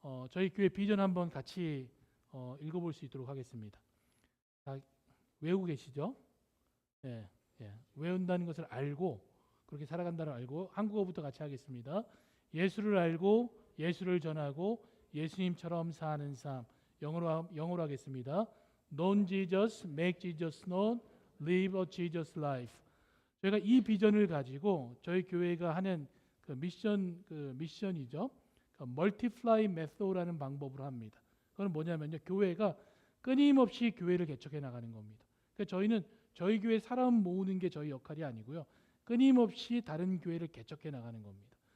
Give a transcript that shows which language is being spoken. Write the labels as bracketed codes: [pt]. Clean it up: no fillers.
[ko] 저희 교회 비전 한번 같이 읽어볼 수 있도록 하겠습니다. 다 외우고 계시죠? 네, 외운다는 것을 알고 그렇게 살아간다는 알고 한국어부터 같이 하겠습니다. 예수를 알고 예수를 전하고 예수님처럼 사는 삶. 영어로 하겠습니다. [en] Know Jesus, make Jesus known, live a Jesus life. [ko] 저희가 이 비전을 가지고 저희 교회가 하는 그 미션이죠. 그 멀티플라이 메소드라는 방법으로 합니다. 그건 뭐냐면요, 교회가 끊임없이 교회를 개척해 나가는 겁니다. 그러니까 저희는 저희 교회 사람 모으는 게 저희 역할이 아니고요, 끊임없이 다른 교회를 개척해 나가는 겁니다.